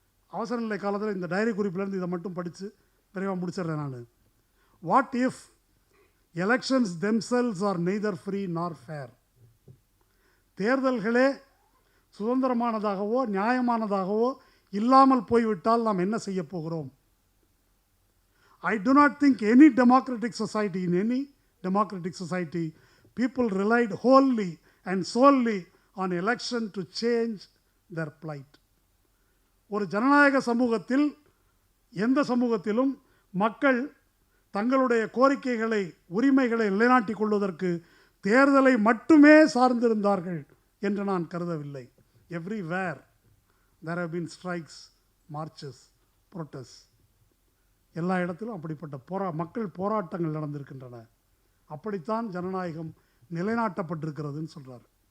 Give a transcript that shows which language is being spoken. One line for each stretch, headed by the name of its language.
Tamil: அவசர நிலை காலத்தில் இந்த டைரி குறிப்பிலேருந்து இதை மட்டும் படித்து விரைவாக முடிச்சிடுறேன் நான்.
English: What if elections themselves are neither free nor fair?
Tamil: தேர்தல்களே சுதந்திரமானதாகவோ நியாயமானதாகவோ இல்லாமல் போய்விட்டால் நாம் என்ன செய்ய போகிறோம்?
English: I do not think any democratic society, in any democratic society, people relied wholly and solely on election to change their plight.
Tamil: ஒரு ஜனநாயக சமூகத்தில், எந்த சமூகத்திலும் மக்கள் தங்களுடைய கோரிக்கைகளை, உரிமைகளை நிலைநாட்டிக் கொள்வதற்கு தேர்தலை மட்டுமே சார்ந்திருந்தார்கள் என்று நான் கருதவில்லை.
English: Everywhere there have been strikes, marches, protests.
Tamil: எல்லா இடத்திலும் அப்படிப்பட்ட மக்கள் போராட்டங்கள் நடந்திருக்கின்றன. அப்படித்தான் ஜனநாயகம் நிலைநாட்டப்பட்டிருக்கிறதுன்னு சொல்கிறார்.